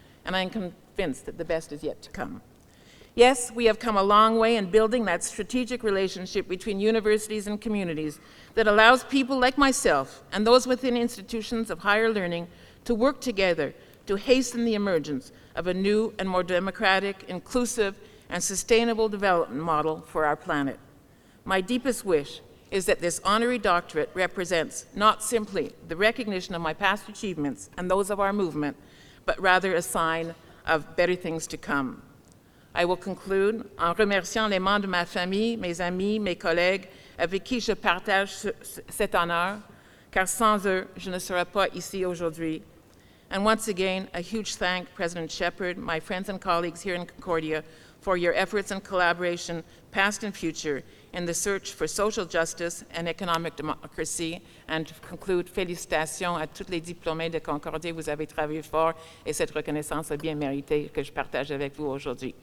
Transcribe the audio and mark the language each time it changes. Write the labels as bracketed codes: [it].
[en] And I am convinced that the best is yet to come. Yes, we have come a long way in building that strategic relationship between universities and communities that allows people like myself and those within institutions of higher learning to work together to hasten the emergence of a new and more democratic, inclusive, and sustainable development model for our planet. My deepest wish is that this honorary doctorate represents not simply the recognition of my past achievements and those of our movement, but rather a sign of better things to come. I will conclude [fr] en remerciant les membres de ma famille, mes amis, mes collègues, avec qui je partage cet honneur, car sans eux, je ne serais pas ici aujourd'hui. [en] And once again, a huge thank President Shepherd, my friends and colleagues here in Concordia, for your efforts and collaboration, past and future, in the search for social justice and economic democracy. And to conclude, [fr] félicitations à tous les diplômés de Concordia. Vous avez travaillé fort et cette reconnaissance est bien méritée que je partage avec vous aujourd'hui.